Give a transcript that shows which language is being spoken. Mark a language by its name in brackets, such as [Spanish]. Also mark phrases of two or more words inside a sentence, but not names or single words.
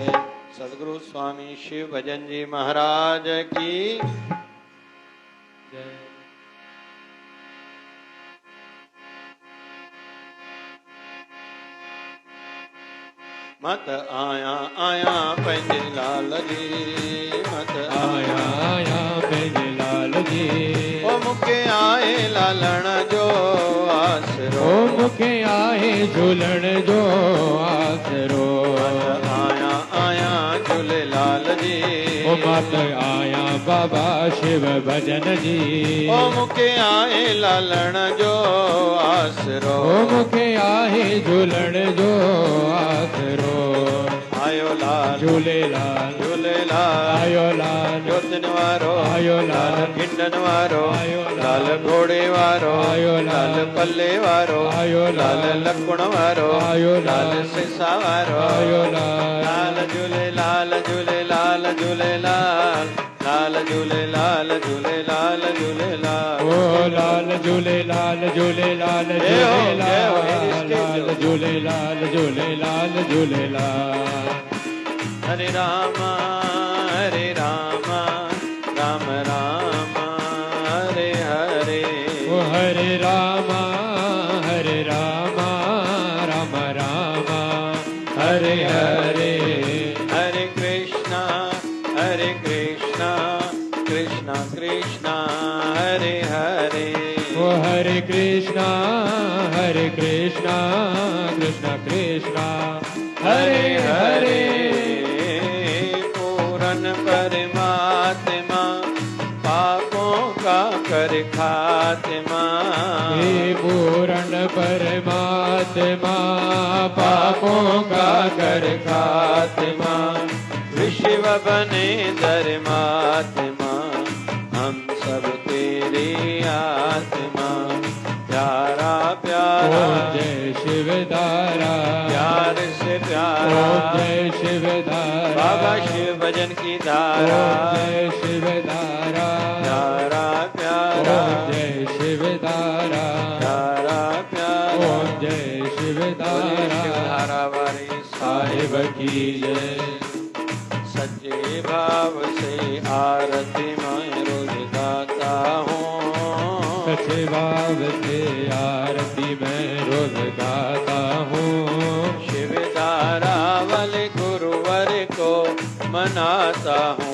[Hindi] सदगुरु स्वामी शिव भजन जी महाराज की जय। [Sindhi] मत आया पंहिंजे लाल जी, मत आया पंहिंजे लाल जी। ओ मूंखे आहे लालण जो आसरो, ओ मूंखे आहे झूलण जो आसरो। आया झूलेलाल जी। ओ मात आया बाबा शिव भजन जी। ओ मूंखे आहे लालण जो आसरो, ओ मूंखे आहे झूलण जो आसरो। आयो लाल झूलेलाल झूलेलाल, आयो लाल जोतन वारो आयो लाल, गिंडन वारो आयो लाल, घोड़े वारो आयो लाल, पल्ले वारो आयो लाल, लकुण वारो आयो लाल, सिसा वारो आयो लाल। लाल झूलेलाल झूलेलाल झूलेलाल, लाल झूलेलाल झूलेलाल झूलेलाल। ओ लाल झूलेलाल झूलेलाल झूलेलाल, लाल झूलेलाल झूलेलाल झूलेलाल। [Hindi] हरे राम राम राम हरे हरे। ओ हरे राम राम राम हरे हरे। हरे कृष्णा कृष्णा कृष्णा हरे हरे। ओ हरे कृष्णा कृष्णा कृष्णा हरे हरे। पूरन परमात्मा पापों का कर खात्मा, हे पूर्ण परमात्मा पापों का कर खात्मा। विश्व बने धर्मात्मा हम सब तेरी आत्मा। प्यारा प्यारा जय शिवधारा, प्यार से प्यारा जय शिवधारा। बाबा शिव भजन की धारा, जय शिवधारा। प्यारा प्यारा जय शिवधारा, प्यारा प्यारा जय शिव महादेव की जय। सच्चे भाव से आरती मैं रोज गाता हूँ, सच्चे भाव से आरती मैं रोज गाता हूँ। शिवधारा वाले गुरुवर को मनाता हूँ।